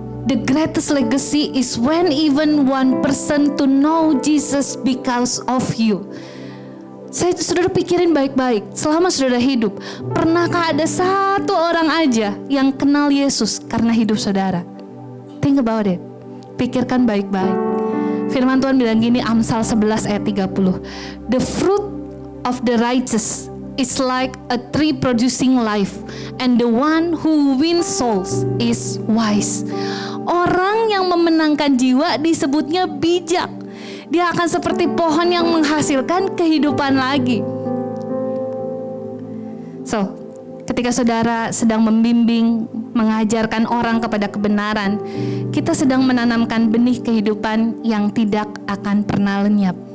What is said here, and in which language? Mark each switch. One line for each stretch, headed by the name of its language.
English: The greatest legacy is when even one person to know Jesus because of you.
Indonesian: Saudara pikirin baik-baik, selama saudara hidup, pernahkah ada satu orang aja yang kenal Yesus karena hidup saudara?
English: Think about it,
Indonesian: pikirkan baik-baik. Firman Tuhan bilang gini, Amsal 11 ayat 30.
English: The fruit of the righteous is like a tree producing life, and the one who wins souls is wise.
Indonesian: Orang yang memenangkan jiwa disebutnya bijak. Dia akan seperti pohon yang menghasilkan kehidupan lagi. So, ketika saudara sedang membimbing, mengajarkan orang kepada kebenaran, kita sedang menanamkan benih kehidupan yang tidak akan pernah lenyap.